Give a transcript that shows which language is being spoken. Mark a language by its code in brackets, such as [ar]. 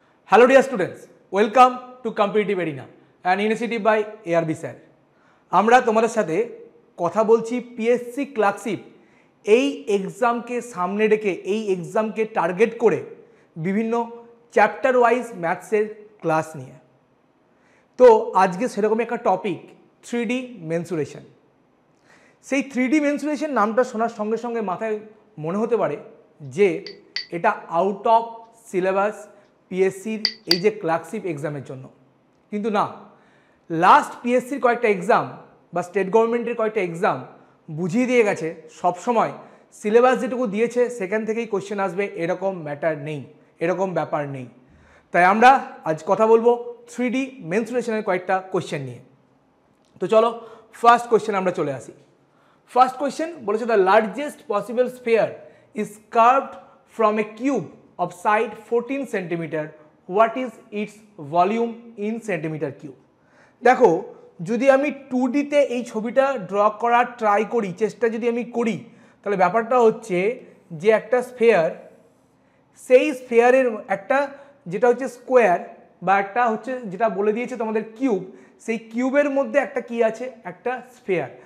[en] Hello dear students, welcome to Competitive Arena, an initiative by ARB sir. [bn] আমরা তোমাদের সাথে কথা বলছি পিএসসি ক্লার্কশিপ এই এক্সামকে সামনে রেখে এই এক্সামকে টার্গেট করে বিভিন্ন চ্যাপ্টার ওয়াইজ ম্যাথসের ক্লাস নিয়ে। তো আজকে সেরকম একটা টপিক 3D মেনসুরেশন। সেই 3D মেনসুরেশন নামটা শোনার সঙ্গে সঙ্গে মাথায় মনে হতে পারে যে এটা আউট অফ সিলেবাস পিএসসির এই যে ক্লার্কশিপ এক্সামের জন্য, কিন্তু না, লাস্ট পিএসসির কয়েকটা এক্সাম বা স্টেট গভর্নমেন্টের কয়েকটা এক্সাম বুঝিয়ে দিয়ে গেছে সবসময় সিলেবাস যেটুকু দিয়েছে সেখান থেকেই কোশ্চেন আসবে, এরকম ম্যাটার নেই, এরকম ব্যাপার নেই। তাই আমরা আজ কথা বলবো 3D মেনসুরেশনের কয়েকটা কোশ্চেন নিয়ে। তো চলো ফার্স্ট কোশ্চেন আমরা চলে আসি। ফার্স্ট কোশ্চেন বলেছে [en] The largest possible sphere is carved from a cube of side 14 cm. What is its volume in centimeter cube? [bn] দেখো, যদি আমি 2D তে এই ছবিটা ড্র করার ট্রাই করি, চেষ্টা যদি আমি করি, তাহলে ব্যাপারটা হচ্ছে যে একটা স্ফিয়ার, সেই স্ফিয়ারের একটা যেটা হচ্ছে স্কোয়ার বা একটা হচ্ছে যেটা বলে দিয়েছে তোমাদের কিউব, সেই কিউবের মধ্যে একটা কি আছে, একটা স্ফিয়ার।